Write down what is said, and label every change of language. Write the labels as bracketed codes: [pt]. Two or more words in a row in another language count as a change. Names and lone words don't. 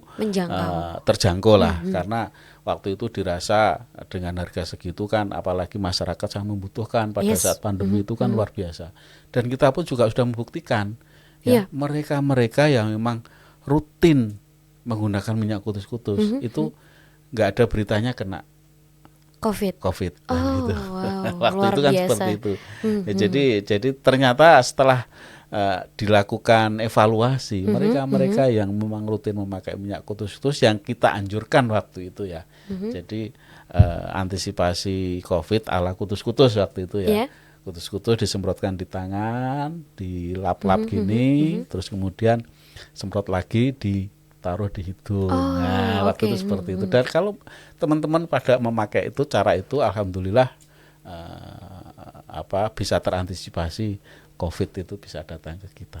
[id] Menjangkau. terjangkau lah, karena waktu itu dirasa dengan harga segitu kan, apalagi masyarakat sangat membutuhkan pada Yes. saat pandemi itu kan luar biasa. Dan kita pun juga sudah membuktikan ya, mereka-mereka yang memang rutin menggunakan minyak kutus-kutus itu nggak ada beritanya kena COVID. Nah, gitu. Waktu luar itu kan biasa. seperti itu. Ya, jadi ternyata setelah dilakukan evaluasi, mereka yang memang rutin memakai minyak kutus-kutus yang kita anjurkan waktu itu ya. Jadi antisipasi COVID ala kutus-kutus waktu itu ya. Yeah. Kutus-kutus disemprotkan di tangan, dilap-lap gini, terus kemudian semprot lagi ditaruh di hidung. Nah, waktu itu seperti itu. Dan kalau teman-teman pada memakai itu cara itu, alhamdulillah bisa terantisipasi COVID itu bisa datang ke kita.